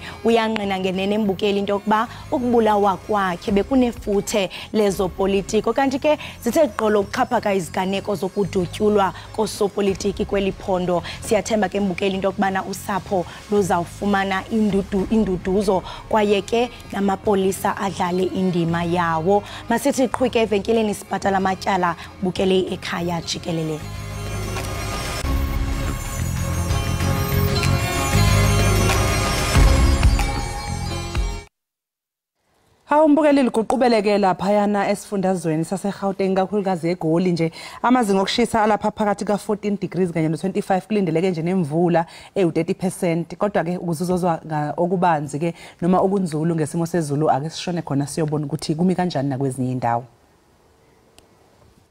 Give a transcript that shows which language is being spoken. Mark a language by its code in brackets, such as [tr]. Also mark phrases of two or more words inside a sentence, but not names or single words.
[xh] Uyanqina ngenene embukeli into yokuba ukubulawa kwakhe bekunefuthe lezopolitiko kanti ke zithe qolo ukuxhaphaka iziganeko zokudutyulwa kosopolitiki kweli phondo. Siyathemba ke mbukeli into yokubana usapho luzawufumana induduzo kwaye ke namapolisa adlale indima yawo. Masithi qhwike evenkileni sibhatala amatyala bukele ekhaya jikelele. [zu] Umbukeli liququbeleke laphayana esifundazweni saseGauteng kakhulukazi eGoli nje amazinga okushisa alapha phakathi ka14 degrees kanye no25 kulindeleke nje nemvula ewu30% kodwa ke ukuzuzozwa okubanzi ke noma okunzulu ngesimo sezulu ake sishone khona siyobona ukuthi kumi kanjani nakwezinye indawo.